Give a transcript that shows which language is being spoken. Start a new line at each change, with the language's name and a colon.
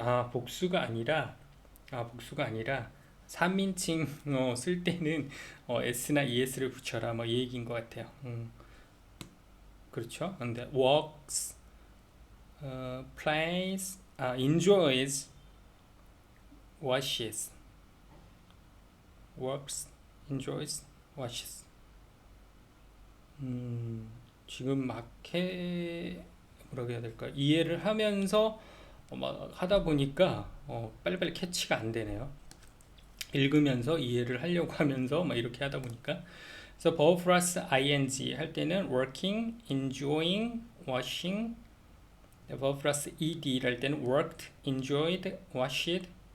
Korean: 복수가 아니라 3인칭 쓸 때는 s나 es를 붙여라 뭐 이 얘기인 것 같아요. 그렇죠.
English: 근데 works, plays, enjoys, watches. works, enjoys, watches.
Korean: 지금 뭐라고 해야 될까? 이해를 하면서 하다 보니까 빨리빨리 캐치가 안 되네요. 읽으면서 이해를 하려고 하면서 이렇게 하다 보니까. 그래서
English: verb 플러스 ing
Korean: 할 때는
English: working, enjoying, watching. verb 플러스 ed
Korean: 할 때는
English: worked, enjoyed, watched.